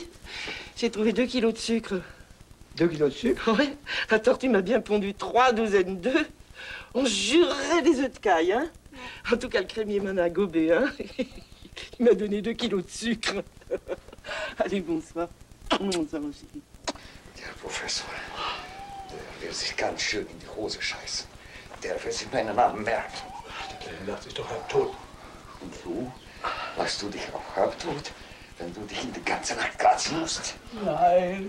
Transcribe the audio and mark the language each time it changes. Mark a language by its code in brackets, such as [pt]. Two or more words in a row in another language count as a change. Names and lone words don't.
[fr] J'ai trouvé 2 kilos de sucre. 2 kilos de sucre? Oui, la tortue m'a bien pondu 3 douzaines d'œufs. On jurerait des œufs de caille, hein. En tout cas, le crémier m'en a gobé, hein. Il m'a donné 2 kilos de sucre. Allez, bonsoir. Bonsoir aussi. [de] Der Professor, der will sich ganz schön in die Hose scheißen. Der will sich meinen Namen merken. Der Kleine lacht sich doch halbtot. Und du? Lachst du dich auch halbtot, wenn du dich in die ganze Nacht kratzen musst? Nein.